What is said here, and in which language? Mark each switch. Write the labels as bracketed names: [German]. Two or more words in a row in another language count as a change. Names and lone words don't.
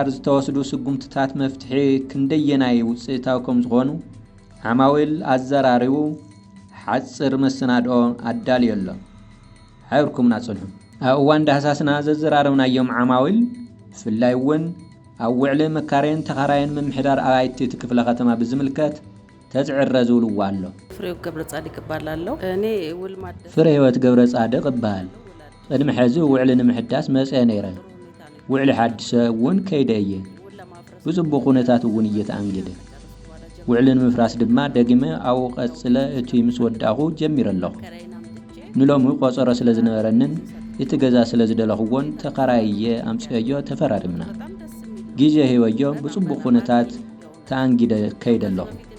[Tigrinya] ዝተወስዱ ስጉምትታት መፍትሒ ክንደየናይ ውፅኢታዊ ከም ዝኾኑ ዓማዊል ኣዘራሪቡ ሓፅር መሰናድኦ ኣዳልዩ ኣሎ። ሓቢርኩም ናጽንሑ ኣብ እዋን ዳህሳስና ዘዘራረብናዮም ዓማዊል ብፍላይ እውን ኣብ ውዕሊ መካረይን ተኻራይን ምምሕዳር ኣባይቲ እቲ ክፍለ ከተማ ብዝምልከት ተዝዕረ ዝብልዎ ኣሎ። [Amharic] ፍሬህይወት ገብረ ጻድቅ እባላለሁ። እኔ [Tigrinya] ፍሬህይወት ገብረ ጻድቅ እባሃል። ቅድሚ ሕዚ ውዕሊ ንምሕዳስ መጽአ ነይረ። ውዕሊ ሓድሰ እውን ከይደ እየ። ብጽቡቕ ኩነታት እውን እየተኣንገደ። ውዕሊ ንምፍራስ ድማ ደጊመ ኣብኡ ቀጽለ እቲ ምስ ወዳኹ ጀሚረ ኣለኹ። ንሎሚ ቆፀሮ ስለ ዝነበረንን እቲ ገዛ ስለ ዝደለኽዎን ተኸራየ ኣምፅዮ ተፈራሪምና ግዜ ህይወዮ ብጽቡቕ ኩነታት ተኣንጊደ ከይደ ኣለኹ።